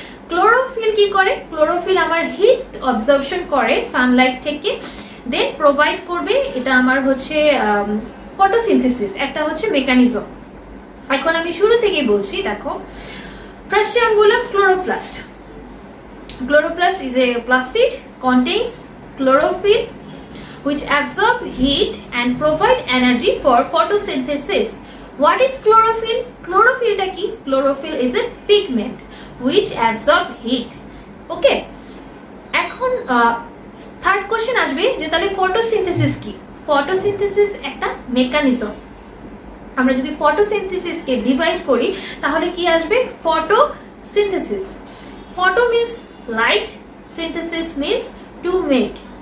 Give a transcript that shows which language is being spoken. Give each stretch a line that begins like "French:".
Bangla: Chlorophyll কি করে? Chlorophyll আমার হিট অবজর্পশন করে সানলাইট থেকে, দেন প্রোভাইড করবে, এটা আমার হচ্ছে ফটোসিনথেসিস, একটা হচ্ছে মেকানিজম। এখন আমি শুরু থেকেই বলছি, দেখো ফার্স্টে আমি বললাম chloroplast.
English: Chloroplast is a plastid contains chlorophyll which absorb heat and provide energy for photosynthesis. What is chlorophyll? Chlorophyll
Bangla: ta ki?
English: Chlorophyll is a pigment which absorb heat. Okay.
Bangla: এখন থার্ড কোশ্চেন আসবে যে তাহলে photosynthesis কি? Photosynthesis একটা mechanism. আমরা যদি ফটোসিনথেসিসকে divide করি তাহলে কি আসবে? Photosynthesis.
English: Photo means light, synthesis means to make.